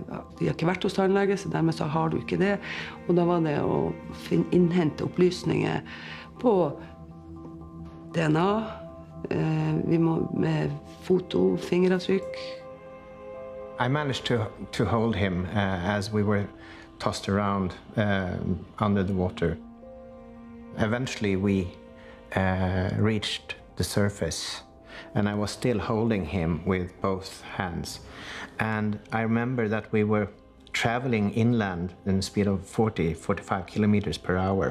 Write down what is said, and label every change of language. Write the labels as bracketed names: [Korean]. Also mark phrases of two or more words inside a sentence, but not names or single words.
[Norwegian] De har ikke vært hos tannlege, så dermed så har du ikke det. Og da var det å innhente opplysninger på DNA, vi må med foto, fingeravtrykk. [English] I managed to hold him as we were tossed around under the water. Eventually we reached the surface, and I was still holding him with both hands. And I remember that we were traveling inland in a speed of 45 kilometers per hour.